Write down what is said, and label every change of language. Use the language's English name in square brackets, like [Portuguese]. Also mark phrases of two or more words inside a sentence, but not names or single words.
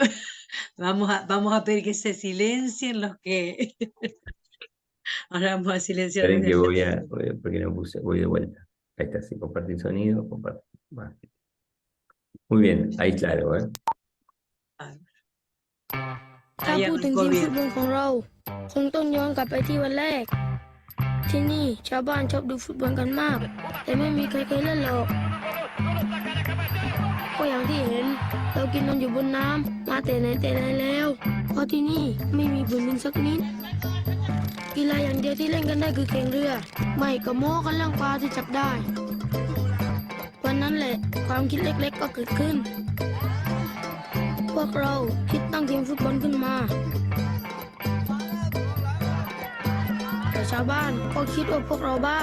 [Spanish] Vamos a pedir que se silencien los que... Ahora vamos a silenciar esperen desde que el porque no puse, voy de vuelta. Ahí está, sí, compartir sonido, compartir. Va. Muy bien, ahí claro, ¿eh? teléfono. [Thai] ถ้า [Spanish] Ahí [Thai] พูดถึง [Spanish] arrancó [Thai] ทีมฟุ [Spanish] bien. [Thai] ตบอลของเราคงต้องย้อนกลับไปที่วันแรกที่นี่ชาวบ้านชอบดูฟุตบอลกันมากแต่ไม่มีใครเคยเล่นหรอก ก็อย่างที่เห็นเรากินนอนอยู่บนน้ำมาแต่ไหนแต่ไรแล้วเพราะที่นี่ไม่มีพื้นดินสักนิดกีฬาอย่างเดียวที่เล่นกันได้คือแข่งเรือไม่ก็โม้กันเรื่องปลาที่จับได้วันนั้นแหละความคิดเล็กๆก็เกิดขึ้นพวกเราคิดตั้งทีมฟุตบอลขึ้นมาแต่ชาวบ้านก็คิดว่าพวกเราบ้า